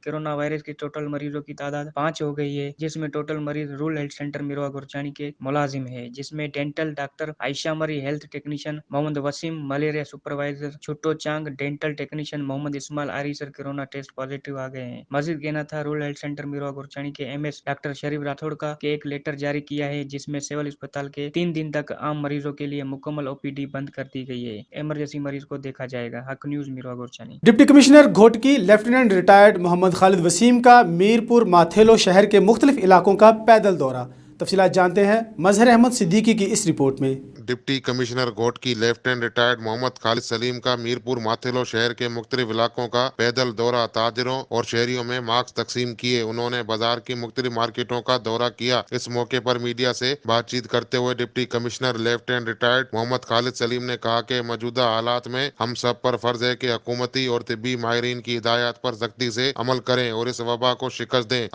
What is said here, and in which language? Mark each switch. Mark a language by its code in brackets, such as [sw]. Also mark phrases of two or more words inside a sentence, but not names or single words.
[en] corona virus [ur] کی ٹوٹل مریضوں کی تعداد 5 ہو گئی ہے، جس میں ٹوٹل مریض رورل ہیلتھ سینٹر میرواہ گورچانی کے ملازم ہے، جس میں [en] dental doctor [ur] عائشہ مری, [en] health technician [ur] محمد وسیم, [en] malaria supervisor [ur] چھٹو چانگ, [en] dental technician [ur] محمد اسماعیل آریسر [en] corona test positive [ur] آ گئے ہیں. مزید کہنا تھا رورل ہیلتھ سینٹر میرواہ گورچانی کے MS ڈاکٹر شریف راٹھوڑ کا کہ ایک لیٹر جاری کیا ہے، جس میں سول اسپتال کے 3 دن تک عام مریضوں کے لیے مکمل OPD بند کر دی گئی ہے. ایمرجنسی مریض کو دیکھا جائے گا. حق نیوز میرواہ گورچانی. [en] Deputy Commissioner [ur] گھوٹکی [en] Lieutenant Retired [ur] محمد خالد وسیم کا میرپور ماتھیلو شہر کے مختلف علاقوں کا پیدل دورہ. تفصیلات جانتے ہیں مظہر احمد صدیقی کی اس رپورٹ میں. [en] Deputy Commissioner [ur] گھوٹکی [en] Lieutenant Retired [ur] محمد خالد سلیم کا میرپور ماتھیلو شہر کے مختلف علاقوں کا پیدل دورہ، تاجروں اور شہریوں میں ماسک تقسیم کیے. انہوں نے بازار کی مختلف مارکیٹوں کا دورہ کیا۔ اس موقع پر میڈیا سے بات چیت کرتے ہوئے [en] Deputy Commissioner Lieutenant Retired [ur] محمد خالد سلیم نے کہا کہ موجودہ حالات میں ہم سب پر فرض ہے کہ حکومتی اور طبی ماہرین کی ہدایت پر سختی سے عمل کریں اور اس وبا کو شکست دیں.